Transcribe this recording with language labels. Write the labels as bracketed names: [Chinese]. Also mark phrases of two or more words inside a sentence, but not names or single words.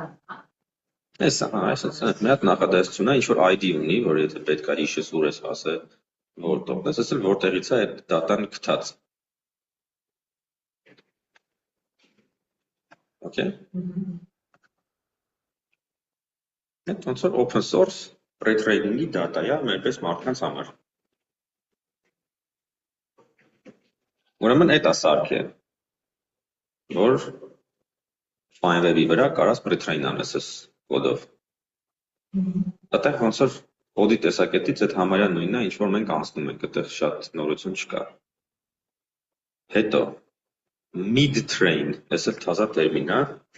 [Armenian] Էս մի հատ նախադասություն է, ինչ-որ ID ունի, որ եթե պետք է հիշես ուր ես հասել, որ տոկնես, ասել որտեղից է այդ դատան գտած։ Okay։ Այդ ոնց որ [English] open source pre-training- [Armenian] ի դատա է մերպես մարդկանց համար։ Ուրեմն այդ է սարքը, որ FineWeb-ի վրա կարաս pre-train անես այս կոդով։ Այդտեղ ոնց որ կոդի տեսակետից այդ համարյա նույնն է, ինչ որ մենք անցնում ենք, այդտեղ շատ նորություն չկա։ Հետո mid-train, այս էլ թազա տերմին է,